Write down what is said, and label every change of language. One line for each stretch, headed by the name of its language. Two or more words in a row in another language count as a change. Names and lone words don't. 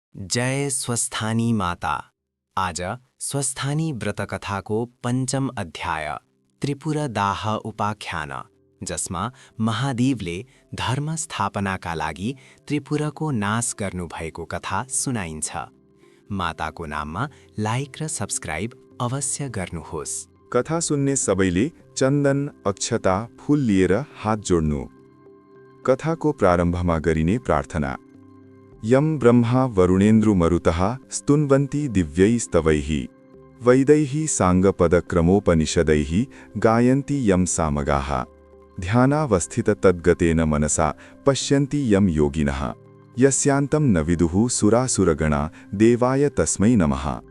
Nepali: जय स्वस्थानी माता। आज स्वस्थानी व्रतकथाको पञ्चम अध्याय त्रिपुरदाह उपाख्यान, जसमा महादेवले धर्म स्थापनाका लागि त्रिपुरको नाश गर्नुभएको कथा सुनाइन्छ। माताको नाममा लाइक र सब्स्क्राइब अवश्य गर्नुहोस्। कथा सुन्ने सबैले चन्दन, अक्षता, फूल लिएर हात जोड्नु। कथाको प्रारम्भमा गरिने प्रार्थना।
Sanskrit: यम ब्रह्मा वरुणेन्द्र मरुतः स्तुन्वन्ति दिव्यैस्तवैः वैदैः साङ्गपदक्रमोपनिषदैः गायन्ति यम सामगाः ध्यानावस्थिततद्गतेन मनसा पश्यन्ति यम योगिनः यस्यान्तं न विदुः सुरासुरगणा देवाय तस्मै नमः।